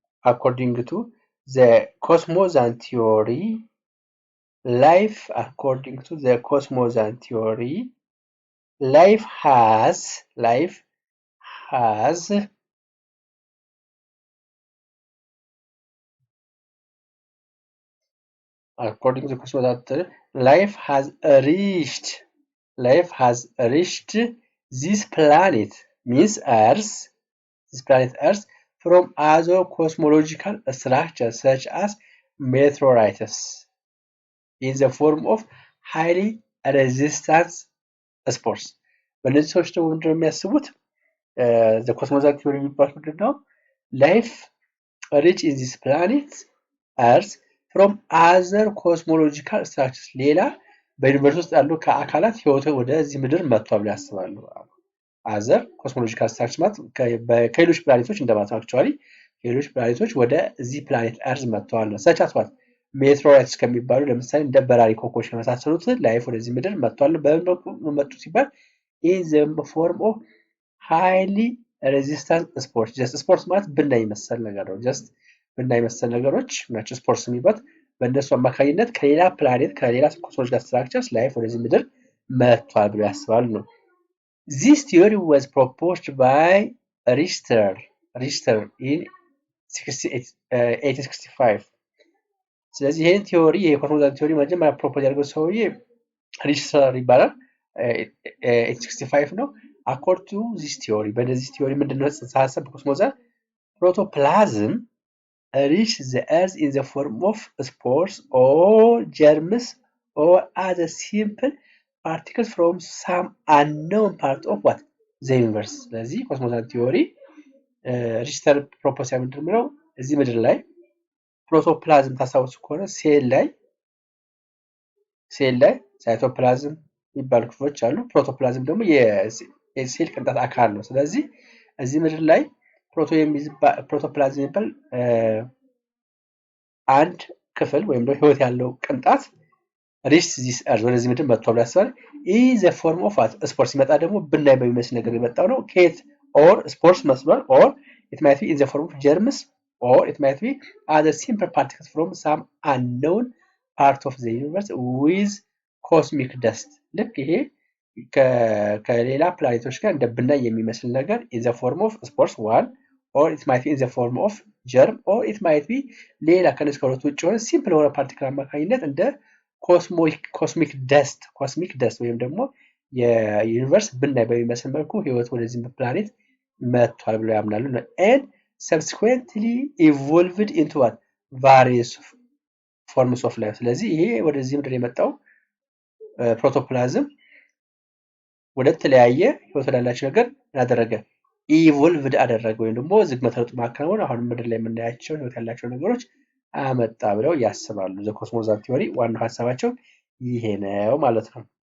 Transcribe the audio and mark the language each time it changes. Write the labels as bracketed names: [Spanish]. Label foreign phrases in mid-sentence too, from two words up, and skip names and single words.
[English] life has reached this planet, means Earth, from other cosmological structures such as meteorites in the form of highly resistant spores. [Amharic] በእነዚህ ሰዎች ደግሞ ምንድነው የሚያስቡት? [English] the Cosmozoan theory [Amharic] የሚባለው ምንድነው? [English] life reached in this planet Earth from other cosmological structures, [Amharic] ሌላ በዩኒቨርስ ውስጥ ያሉ ከአካላት ህይወት ወደዚህ ምድር መጥቷል ብለው ያስባሉ። [English] other cosmological structures [Amharic] ማለት ከሌሎች ፕላኔቶች እንደማለት ነው። አክቹዋሊ ከሌሎች ፕላኔቶች ወደዚህ ፕላኔት እርዝ መጥተዋል ነው። [English] such as what? [Amharic] ሜትሮይትስ ከሚባሉ ለምሳሌ እንደ በራሪ ኮከቦች ከመሳሰሉት ላይፍ ወደዚህ ምድር መጥቷል። በምን በኩል መጡ ሲባል [English] in the form of highly resistant spores. just spores [Amharic] ማለት ብናኝ መሰል ነገር ነው። just ብናኝ መሰል ነገሮች ናቸው ስፖርስ የሚባሉት። በእነሱ አማካኝነት ከሌላ ፕላኔት ከሌላ [English] cosmological structures [Amharic] ላይፍ ወደዚህ ምድር መጥቷል ብለው ያስባሉ ነው። [English] This theory was proposed by Richter in 1865. [Amharic] ስለዚህ ይሄን ቲዮሪ የኮስሞዞን ቲዮሪ መጀመሪያ ፕሮፖዝ ያደረገው ሰውዬ ሪችተር ይባላል። 1865 ነው። [English] according to this theory, [Amharic] በዚህ ቲዮሪ ምንድነው ጽንሰ ሐሳብ? [English] በኮስሞዞን protoplasm reach the earth in the form of spores or germs or other simple particles from some unknown part of what? the universe. [Amharic] ስለዚህ ኮስሞዞን ቲዮሪ ሪችተር ፕሮፖዝ ያደረገው እዚህ ምድር ላይ ፕሮቶፕላዝም ታስታውሱ ከሆነ ሴል ላይ ሳይቶፕላዝም የሚባሉ ክፍሎች አሉ። ፕሮቶፕላዝም ደግሞ የሴል ቅንጣት አካል ነው። ስለዚህ እዚህ ምድር ላይ ፕሮቶፕላዝም የሚባል አንድ ክፍል ወይም ደግሞ ህይወት ያለው ቅንጣት [English] reach this earth [Amharic] ወደዚህ ምድር መጥቷል ያስባል። ይህ [English] the form of spores [Amharic] ሲመጣ ደግሞ ብናይ በሚመስል ነገር የመጣው ነው። ከየት? [English] or spores መስሏል። or it might be in the form of germs or it might be other simple particles from some unknown part of the universe with cosmic dust. [Amharic] ልክ ይሄ ከሌላ ፕላኔቶች ጋር እንደ ብናኝ የሚመስል ነገር [English] in the form of spores one, or it might be in the form of germ, or it might be [Amharic] ሌላ ከነዚህ ከሁለቱ ውጭ የሆነ ሲምፕል የሆነ ፓርቲክል አማካኝነት እንደ [English] cosmic dust [Amharic] ወይም ደግሞ የዩኒቨርስ ብናኝ በሚመስል መልኩ ህይወት ወደዚህ ፕላኔት መጥቷል ብለው ያምናሉ። [English] and subsequently evolved into what? various forms of life. [Amharic] ስለዚህ ይሄ ወደዚህ ምድር የመጣው ፕሮቶፕላዝም ወደ ተለያየ ህይወት ያላቸው ነገር ያደረገ ኢቮልቭድ አደረገ ወይም ደግሞ ዝግመተ ለውጥ ማከናወን አሁን ምድር ላይ የምናያቸው ህይወት ያላቸው ነገሮች አመጣ ብለው ያስባሉ። [English] the Cosmozoan theory [Amharic] ዋናው ሐሳባቸው ይሄ ነው ማለት ነው።